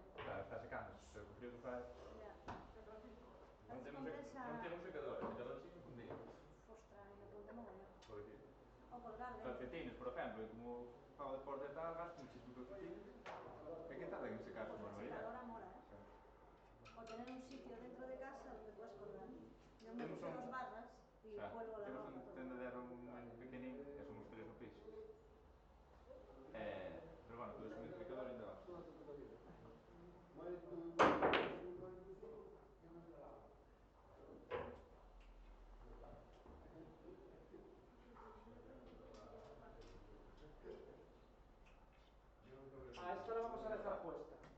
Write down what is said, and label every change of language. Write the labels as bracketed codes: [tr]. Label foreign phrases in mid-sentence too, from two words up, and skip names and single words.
[gl] Claro, está secándose. Pero o frío que fai. [es] Ya. [gl] Non temos secador. O secador sí me fundía. [es] Ostras, me apunté mogollón. Por aquí. [gl] O colgar, [es] Calcetines, por ejemplo. [gl] E como fago deporte e tal, [es] gasto muchísimo calcetines. [gl] É que tarda en secarse [es] Pues [gl] unha [es] la [gl] barbaridade. [es] secadora mola, ¿eh? O tener un sitio dentro de casa donde puedes colgar. Yo me puse dos barras y cuelgo la [gl] Temos [es] ropa. [gl] un tendedero moi pequenín, que somos 3 no piso. Pero bueno, todo ese multiplicador ainda va. [es] Esta la vamos a dejar puesta.